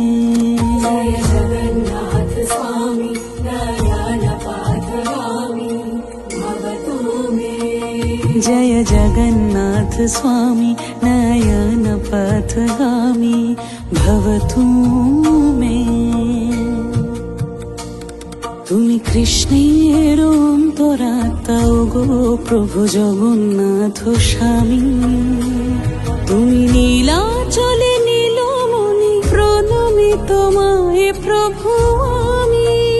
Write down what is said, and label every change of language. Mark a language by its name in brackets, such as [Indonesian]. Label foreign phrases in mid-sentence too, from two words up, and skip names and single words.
[Sanskrit] जय जगन्नाथ स्वामी नयन पथगामी भवतु मे। जय जगन्नाथ स्वामी नयन पथगामी भवतु मे। [Bangla] তুমি কৃষ্ণের অন্তরাত্মা গো প্রভু জগন্নাথ স্বামী। তুমি নীলাচলে নীলমণি প্রণমী তোমায় প্রভু আমি।